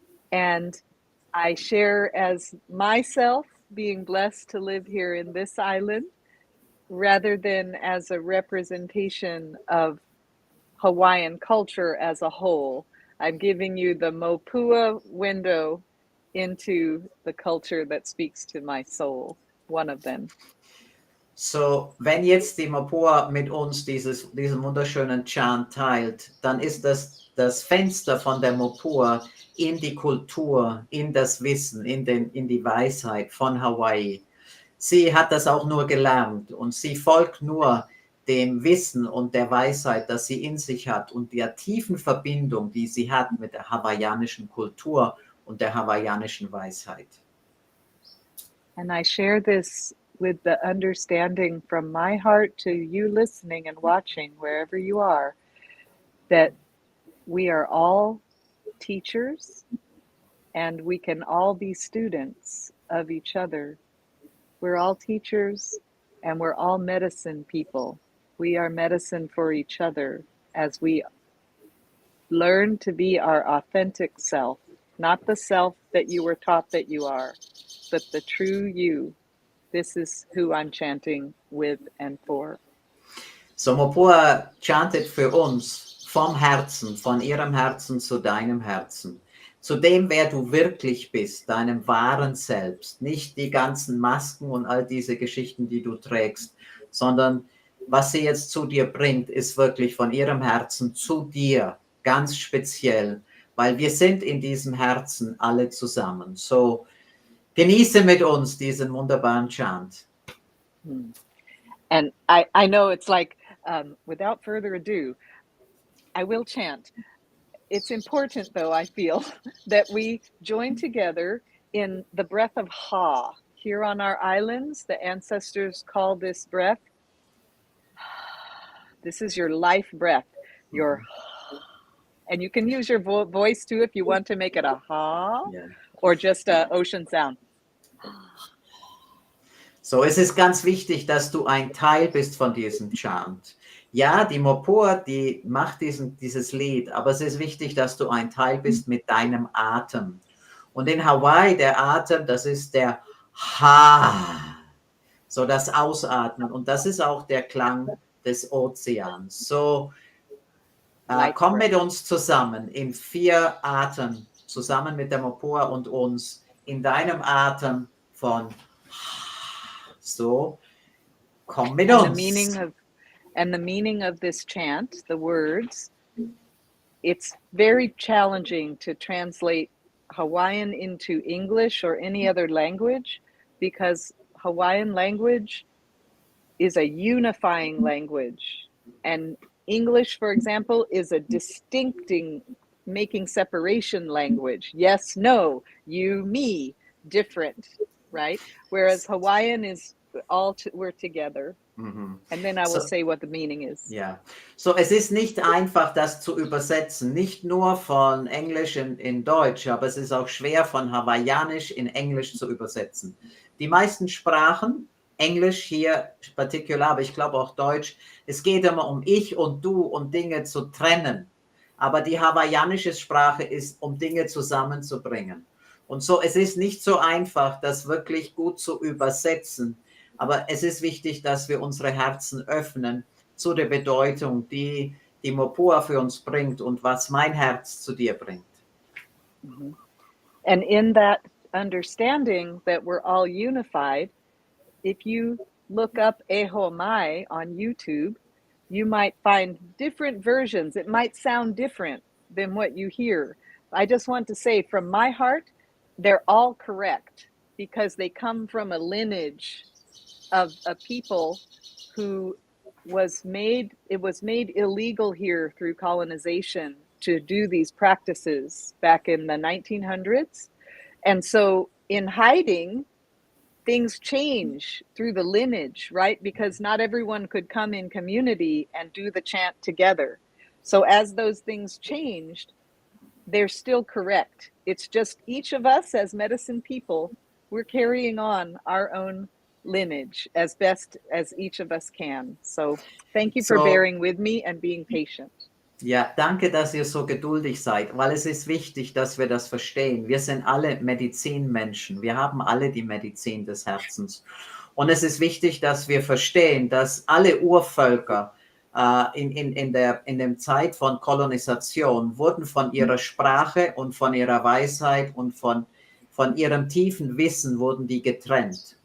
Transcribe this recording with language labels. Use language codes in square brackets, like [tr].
[en] And I share as myself being blessed to live here in this island, rather than as a representation of Hawaiian culture as a whole. I'm giving you the Mopua window into the culture that speaks to my soul, one of them. [de] So, wenn jetzt die Mopua mit uns diesen wunderschönen Chant teilt, dann ist das Fenster von der Mopua in die Kultur, in das Wissen, in die Weisheit von Hawaii. Sie hat das auch nur gelernt und sie folgt nur dem Wissen und der Weisheit, das sie in sich hat und der tiefen Verbindung, die sie hat mit der hawaiianischen Kultur und der hawaiianischen Weisheit. [en] And I share this with the understanding from my heart to you listening and watching, wherever you are, that we are all teachers and we can all be students of each other. We're all teachers and we're all medicine people. We are medicine for each other as we learn to be our authentic self, not the self that you were taught that you are, but the true you. This is who I'm chanting with and for. [de] So Mopua chantet für uns vom Herzen, von ihrem Herzen zu deinem Herzen, zu dem, wer du wirklich bist, deinem wahren Selbst, nicht die ganzen Masken und all diese Geschichten, die du trägst, sondern was sie jetzt zu dir bringt, ist wirklich von ihrem Herzen zu dir, ganz speziell, weil wir sind in diesem Herzen alle zusammen. So, genieße mit uns diesen wunderbaren Chant. [en] And I know it's like, without further ado, I will chant. It's important, though, I feel, that we join together in the breath of Ha here on our islands, the ancestors call this breath, this is your life breath, your, and you can use your voice too if you want to make it a ha, or just a ocean sound. [de] So, es ist ganz wichtig, dass du ein Teil bist von diesem Chant. Ja, die Mopua, die macht dieses Lied, aber es ist wichtig, dass du ein Teil bist mit deinem Atem. Und in Hawaii, der Atem, das ist der Ha, so das Ausatmen. Und das ist auch der Klang des Ozeans. So, komm mit uns zusammen in 4 Atem, zusammen mit der Mopua und uns, in deinem Atem von So, komm mit uns. [en] And the meaning of this chant, the words, it's very challenging to translate Hawaiian into English or any other language, because Hawaiian language is a unifying language. And English, for example, is a distincting, making separation language. Yes, no, you, me, different, right? Whereas Hawaiian is we're together. And then I will say what the meaning is. [de] Ja, so es ist nicht einfach, das zu übersetzen, nicht nur von Englisch in Deutsch, aber es ist auch schwer von Hawaiianisch in Englisch zu übersetzen. Die meisten Sprachen, Englisch hier [en] particular, [de] aber ich glaube auch Deutsch, es geht immer um ich und du und Dinge zu trennen. Aber die hawaiianische Sprache ist, um Dinge zusammenzubringen. Und so, es ist nicht so einfach, das wirklich gut zu übersetzen. Aber es ist wichtig, dass wir unsere Herzen öffnen zu der Bedeutung, die die Mopua für uns bringt und was mein Herz zu dir bringt. [en] And in that understanding that we're all unified, if you look up Eho Mai on YouTube, you might find different versions. It might sound different than what you hear. I just want to say from my heart, they're all correct because they come from a lineage of a people who it was made illegal here through colonization to do these practices back in the 1900s. And so in hiding, things change through the lineage, right? Because not everyone could come in community and do the chant together. So as those things changed, they're still correct. It's just each of us as medicine people, we're carrying on our own lineage as best as each of us can. So thank you for bearing with me and being patient. [de] Ja, danke, dass ihr so geduldig seid, weil es ist wichtig, dass wir das verstehen. Wir sind alle Medizinmenschen. Wir haben alle die Medizin des Herzens. Und es ist wichtig, dass wir verstehen, dass alle Urvölker in der Zeit von Kolonisation wurden von ihrer Sprache und von ihrer Weisheit und von ihrem tiefen Wissen wurden die getrennt.